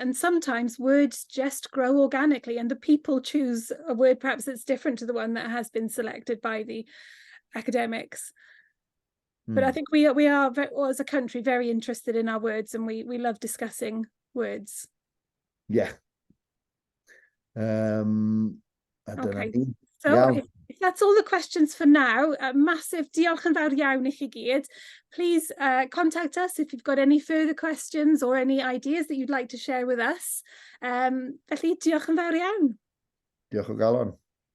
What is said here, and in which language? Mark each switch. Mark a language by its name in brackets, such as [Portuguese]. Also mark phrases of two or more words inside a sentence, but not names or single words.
[English] And sometimes words just grow organically, and the people choose a word perhaps that's different to the one that has been selected by the academics. But I think we are as a country very interested in our words, and we love discussing words. Yeah. I don't Okay. know. So Yeah. if that's all the questions for now, massive [Welsh] diolch yn fawr iawn I chi gyd. [English] Please contact us if you've got any further questions or any ideas that you'd like to share with us. [Welsh] Felly diolch yn fawr iawn. Diolch o galon.